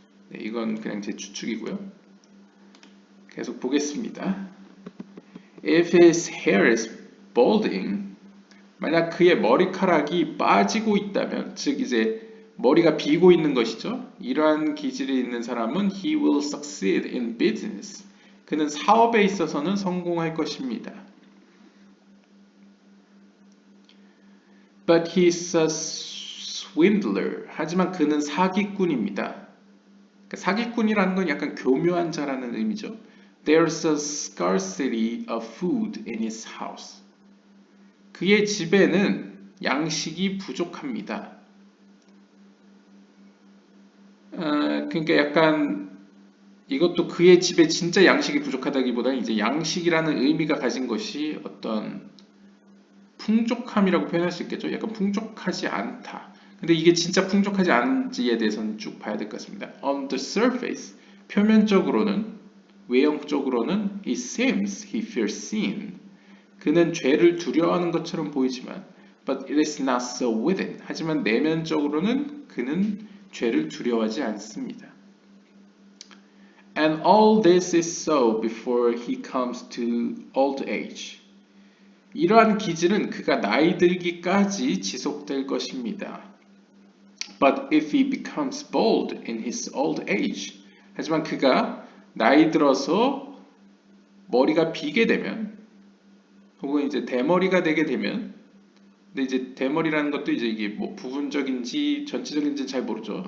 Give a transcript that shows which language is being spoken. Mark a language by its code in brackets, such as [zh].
[ko] 네, 이건 그냥 제 추측이고요. 계속 보겠습니다. [en] If his hair is balding, [ko] 만약 그의 머리카락이 빠지고 있다면, 즉 이제 머리가 비고 있는 것이죠. 이러한 기질이 있는 사람은 [en] he will succeed in business. [ko] 그는 사업에 있어서는 성공할 것입니다. [en] But he's a swindler. [ko] 하지만 그는 사기꾼입니다. 그러니까 사기꾼이라는 건 약간 교묘한 자라는 의미죠. [en] There's a scarcity of food in his house. [ko] 그의 집에는 양식이 부족합니다. 그러니까 약간 이것도 그의 집에 진짜 양식이 부족하다기보다는 이제 양식이라는 의미가 가진 것이 어떤 풍족함이라고 표현할 수 있겠죠. 약간 풍족하지 않다. 근데 이게 진짜 풍족하지 않은지에 대해서는 쭉 봐야 될 것 같습니다. [en] On the surface, [ko] 표면적으로는, 외형적으로는 [en] it seems he fears sin. [ko] 그는 죄를 두려워하는 것처럼 보이지만 [en] but it is not so within. [ko] 하지만 내면적으로는 그는 죄를 두려워하지 않습니다. [en] And all this is so before he comes to old age. [ko] 이러한 기질은 그가 나이 들기까지 지속될 것입니다. [en] But if he becomes bald in his old age, [ko] 하지만 그가 나이 들어서 머리가 비게 되면, 혹은 이제 대머리가 되게 되면, 근데 이제 대머리라는 것도 이제 이게 뭐 부분적인지 전체적인지 잘 모르죠.